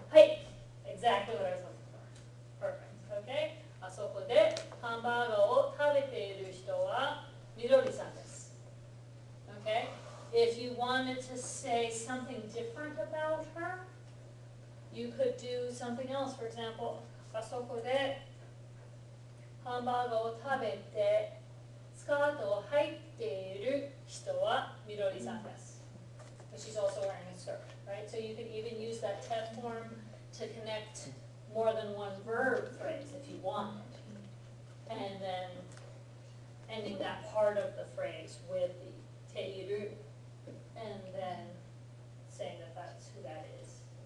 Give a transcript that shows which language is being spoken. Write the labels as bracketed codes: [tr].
[ja] はい、 [en] exactly what I was looking for. Perfect, okay? [ja] あそこでハンバーガーを食べている人はみどりさんです。 [en] Okay? If you wanted to say something different about her, you could do something else. For example, [ja] あそこでハンバーガーを食べてスカートを履いている人はみどりさんです。 [en] But she's also wearing a skirt, right? So you could even use that tet form to connect more than one verb phrase if you wanted. And then ending that part of the phrase with the teiru. and then saying that that's who that is.